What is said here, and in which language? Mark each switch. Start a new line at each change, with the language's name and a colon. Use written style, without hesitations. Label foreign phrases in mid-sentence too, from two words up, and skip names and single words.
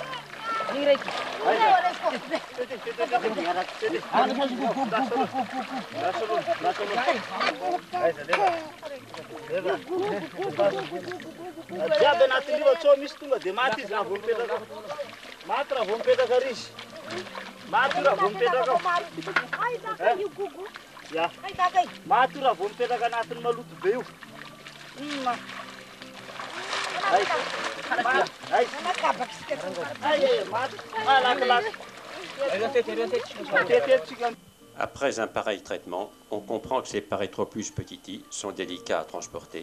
Malagasy: Jiaby anaty liva tsao misy tonga dia maty izy raha vao mipetraka. Maty raha vao mipetraka risy. Maty raha vao mipetraka. Ja. Maty raha vao mipetraka anatin'ny maloto be io.
French: Après un pareil traitement, on comprend que ces Parétropus petiti sont délicats à transporter.